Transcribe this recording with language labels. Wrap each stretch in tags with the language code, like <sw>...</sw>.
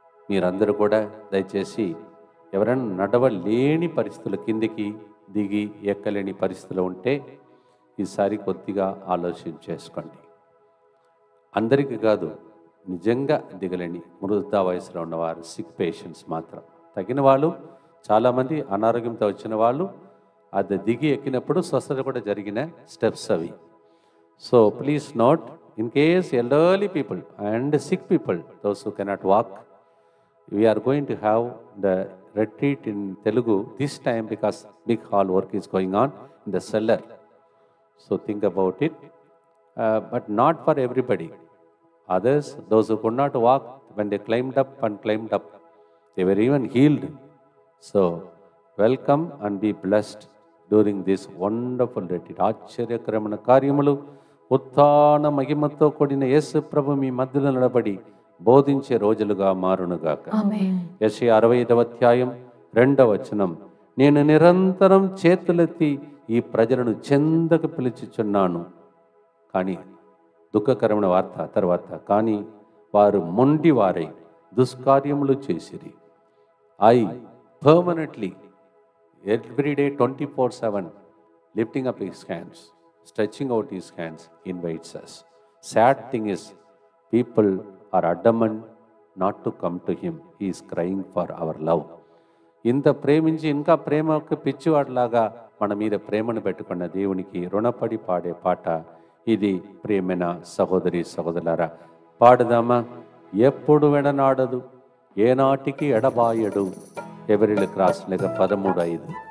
<te>మీరందరూ కూడా దయచేసి ఎవరైనా నడవలేని పరిస్థితులు, కిందికి దిగి ఎక్కలేని పరిస్థితులు ఉంటే ఈసారి కొద్దిగా ఆలోచన చేసుకోండి. అందరికీ కాదు, నిజంగా దిగలేని వృద్ధ వయసులో ఉన్నవారు, సిక్ పేషెంట్స్ మాత్రం, తగిన వాళ్ళు చాలామంది అనారోగ్యంతో వచ్చిన వాళ్ళు అది దిగి ఎక్కినప్పుడు స్వస్థత కూడా జరిగిన స్టెప్స్ అవి.</te> <en>So please note, in case elderly people and sick people, those who cannot walk, we are going to have the retreat in Telugu this time because big hall work is going on in the cellar. So think about it, but not for everybody. Others, those who could not walk, when they climbed up, they were even healed. So welcome and be blessed during this wonderful retreat.</en> <te>ఆశ్చర్యకరమైన కార్యములు, ఉత్థాన మహిమతో కూడిన యేసు ప్రభు మీ మధ్యలో నిలబడి బోధించే రోజులుగా మారునుగాక. యెషయా 65వ అధ్యాయం 2వ వచనం, నేను నిరంతరం చేతులెత్తి ఈ ప్రజలను చెందకు పిలుచుచున్నాను, కానీ దుఃఖకరమైన వార్త తర్వాత, కానీ వారు మొండి వారై దుష్కార్యములు చేసిరి.</te> <en>I permanently everyday 24/7 lifting up his hands, stretching out his hands invites us. Sad thing is, people are adamant not to come to him. He is crying for our love.</en> <te>ఇంత ప్రేమించి ఇంకా ప్రేమకు పిచ్చివాడిలాగా మన మీద ప్రేమను పెట్టుకున్న దేవునికి రుణపడి పాడే పాట ఇది. ప్రేమైన సహోదరి సహోదరులారా, పాడుదామా? ఎప్పుడు వెడనాడదు, ఏనాటికి ఎడబాయడు. ఎవరిల క్రాస్ లేక 13:5.</te>